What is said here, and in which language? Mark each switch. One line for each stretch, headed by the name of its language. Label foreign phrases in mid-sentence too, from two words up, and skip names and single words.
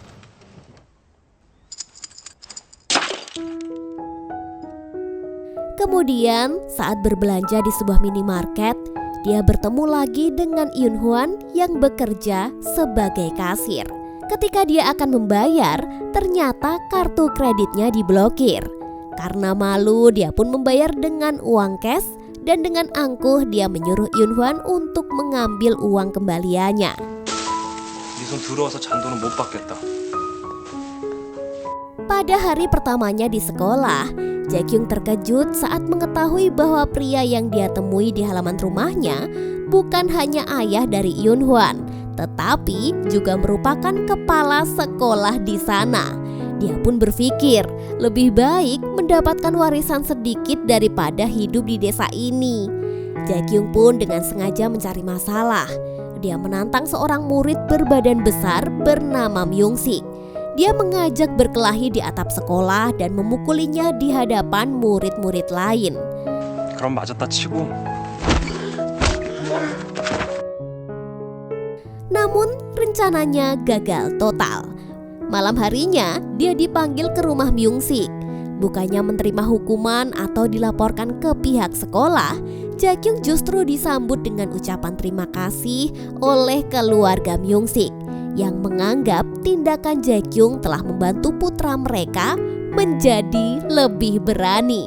Indonesian: Kemudian saat berbelanja di sebuah minimarket, dia bertemu lagi dengan Eun-hwan yang bekerja sebagai kasir. Ketika dia akan membayar, ternyata kartu kreditnya diblokir. Karena malu, dia pun membayar dengan uang cash dan dengan angkuh dia menyuruh Eun-hwan untuk mengambil uang kembaliannya.
Korean: 네 손 들어와서 잔돈은 못 받겠다.
Indonesian: Pada hari pertamanya di sekolah, Jae-kyung terkejut saat mengetahui bahwa pria yang dia temui di halaman rumahnya bukan hanya ayah dari Eun-hwan, tetapi juga merupakan kepala sekolah di sana. Dia pun berpikir lebih baik mendapatkan warisan sedikit daripada hidup di desa ini. Jae-kyung pun dengan sengaja mencari masalah. Dia menantang seorang murid berbadan besar bernama Myung-sik. Dia mengajak berkelahi di atap sekolah dan memukulinya di hadapan murid-murid lain.
Korean: 그럼 맞았다 치고.
Indonesian: Namun rencananya gagal total. Malam harinya dia dipanggil ke rumah Myung-sik. Bukannya menerima hukuman atau dilaporkan ke pihak sekolah, Jae-kyung justru disambut dengan ucapan terima kasih oleh keluarga Myung-sik yang menganggap tindakan Jae-kyung telah membantu putra mereka menjadi lebih berani.